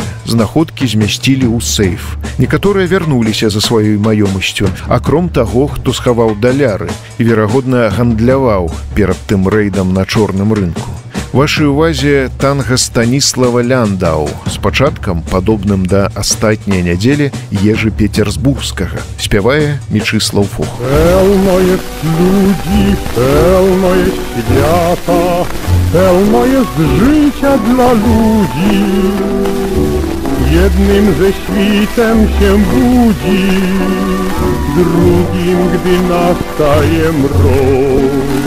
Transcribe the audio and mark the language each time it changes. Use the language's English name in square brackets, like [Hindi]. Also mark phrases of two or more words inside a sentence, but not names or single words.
[Belarusian] Знаходкі змясцілі ў сейф. Некаторыя вярнуліся за сваёй маёмасцю, акром таго, хто схаваў даляры і, верагодна, гандляваў перад тым рэйдам на чорным рынку. Вашай увазе танга Станіслава Ляндау з пачаткам, падобным да астатняй нядзелі Ежы Петерсбургскага. Спявае Мічыслаў Фох. [Polish] Pełno jest ludzi, pełno jest świata, pełno jest życia dla ludzi. Jednym ze świtem się budzi, drugim, gdy nastaje mrok.